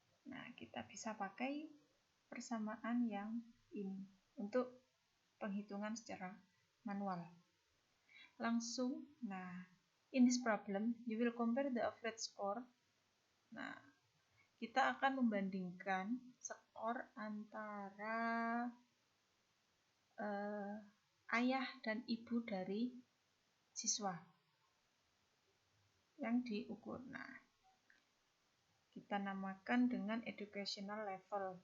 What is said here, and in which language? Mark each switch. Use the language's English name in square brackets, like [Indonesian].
[Indonesian] Nah, kita bisa pakai persamaan yang ini untuk penghitungan secara manual. Langsung, nah, [English] in this problem, you will compare the average score. [Indonesian] Nah, kita akan membandingkan skor antara ayah dan ibu dari siswa yang diukur. Nah, kita namakan dengan educational level.